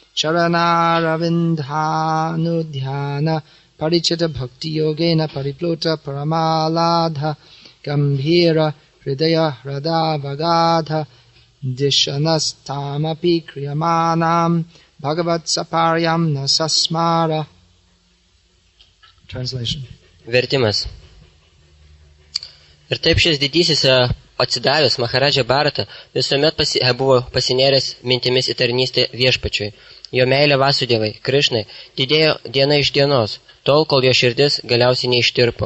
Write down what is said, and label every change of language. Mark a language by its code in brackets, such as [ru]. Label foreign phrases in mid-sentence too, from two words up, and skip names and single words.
[sa] चरणारविन्दानुध्यान परिचित भक्ति योगेन परिप्लुत परमाह्लाद गम्भीर हृदय ह्रदावगाढ धिषणस्तामपि क्रियमाणां भगवत् सपर्यां न सस्मार. [en] Translation. [lt] Vertimas. Ir taip šis didysis atsidavęs Maharadža Bharata visuomet buvo pasinėręs mintimis į tarnystę viešpačiui. Jo meilė Vasudevai, Krišnai, didėjo diena iš dienos, tol, kol jo širdis galiausiai neištirpo.